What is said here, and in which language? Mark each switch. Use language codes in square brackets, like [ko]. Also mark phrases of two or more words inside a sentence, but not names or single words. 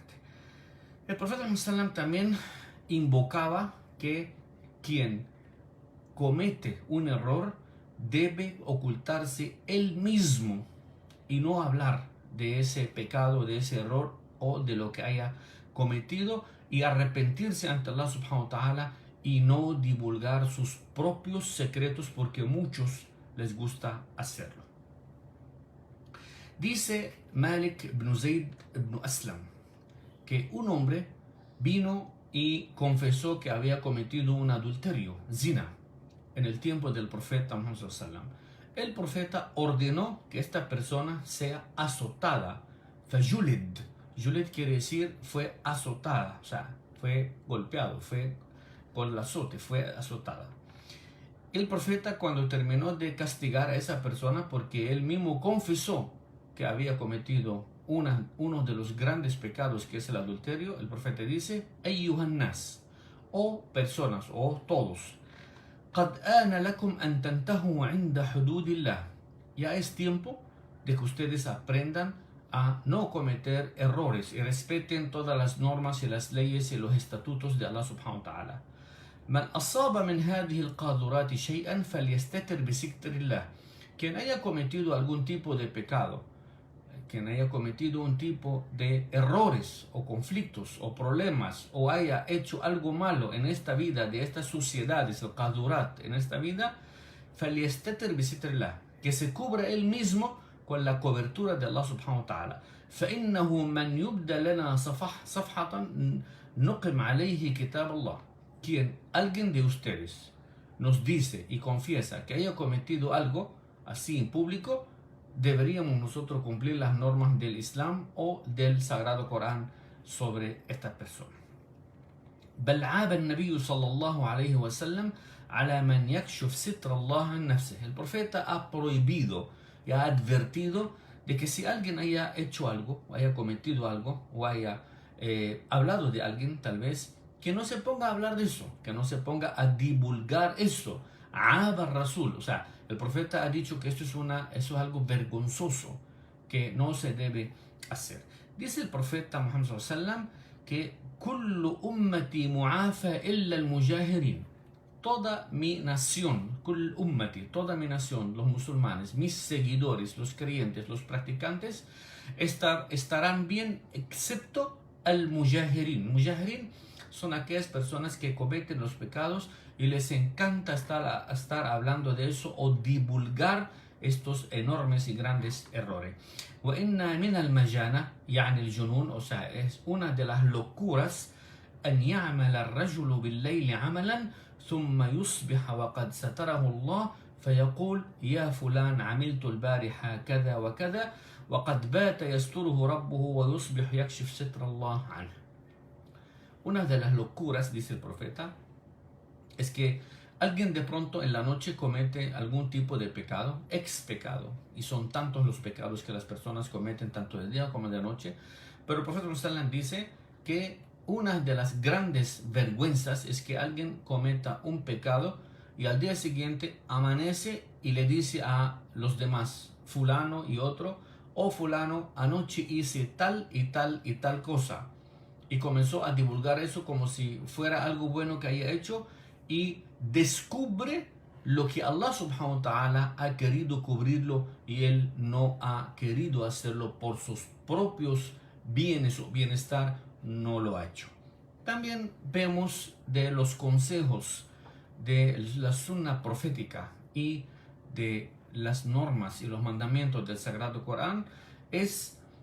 [es] El profeta Muhammad también invocaba que quien comete un error debe ocultarse él mismo y no hablar de ese pecado, de ese error o de lo que haya cometido, y arrepentirse ante Allah [ar] سبحانه وتعالى [es] y no divulgar sus propios secretos, porque a muchos les gusta hacerlo. Dice Malik ibn Zayd ibn Aslam que un hombre vino y confesó que había cometido un adulterio, zina, en el tiempo del profeta Muhammad [ar] صلى الله عليه وسلم. [es] El profeta ordenó que esta persona sea azotada. Fajulid. Julid quiere decir fue azotada, o sea, fue golpeado, fue por el azote, fue azotada. El profeta, cuando terminó de castigar a esa persona porque él mismo confesó que había cometido uno de los grandes pecados, que es el adulterio, el profeta dice: [ar] أيها الناس, [es] o personas, o todos, [ar] قد آن لكم أن تنتهوا عند حدود الله. [es] Ya es tiempo de que ustedes aprendan a no cometer errores y respeten todas las normas y las leyes y los estatutos de Allah [ar] سبحانه وتعالى. من أصاب من هذه القاذورات شيئا فليستتر بستر الله. [es] Quien haya cometido algún tipo de pecado, quien haya cometido un tipo de errores o conflictos o problemas, o haya hecho algo malo en esta vida, de estas suciedades, el qadurat en esta vida, [ar] فليستتر بستر الله, [es] que se cubra él mismo con la cobertura de Allah [ar] سبحانه وتعالى. فإنه من يبدأ لنا صفحة نقم عليه كتاب الله. [es] Quien, alguien de ustedes, nos dice y confiesa que haya cometido algo así en público, deberíamos nosotros cumplir las normas del Islam o del Sagrado Corán sobre esta persona. [ar] بل عاب النبي صلى الله عليه وسلم على من يكشف ستر الله عن نفسه. [es] El profeta ha prohibido y ha advertido de que si alguien haya hecho algo, o haya cometido algo, o haya hablado de alguien tal vez, que no se ponga a hablar de eso, que no se ponga a divulgar eso. [ar] عاب الرسول, [es] o sea, el profeta ha dicho que eso es algo vergonzoso, que no se debe hacer. Dice el profeta Muhammad [ar] صلى الله عليه وسلم [es] que [ar] كل أمتي معافى إلا المجاهرين. [es] Toda mi nación, [ar] كل أمتي, [es] toda mi nación, los musulmanes, mis seguidores, los creyentes, los practicantes, estarán bien excepto al-mujahirin. Mujahirin son aquellas personas que cometen los pecados y les encanta estar hablando de eso o divulgar estos enormes y grandes errores. [ar] وإن من المجانة يعني الجنون, [es] o sea, es una de las locuras, [ar] أن يعمل الرجل بالليل عملا ثم يصبح وقد ستره الله فيقول يا فلان عملت البارحة كذا وكذا وقد بات يستره ربه ويصبح يكشف ستر الله عنه. [es] Una de las locuras, dice el profeta, es que alguien de pronto en la noche comete algún tipo de pecado, ex pecado, y son tantos los pecados que las personas cometen tanto de día como de noche, pero el profeta ﷺ dice que una de las grandes vergüenzas es que alguien cometa un pecado y al día siguiente amanece y le dice a los demás, fulano y otro, oh fulano, anoche hice tal y tal y tal cosa, y comenzó a divulgar eso como si fuera algo bueno que haya hecho, y descubre lo que Allah [ar] سبحانه وتعالى [es] ha querido cubrirlo y él no ha querido hacerlo por sus propios bienes o bienestar, no lo ha hecho. También vemos de los consejos de la sunna profética y de las normas y los mandamientos del Sagrado Corán es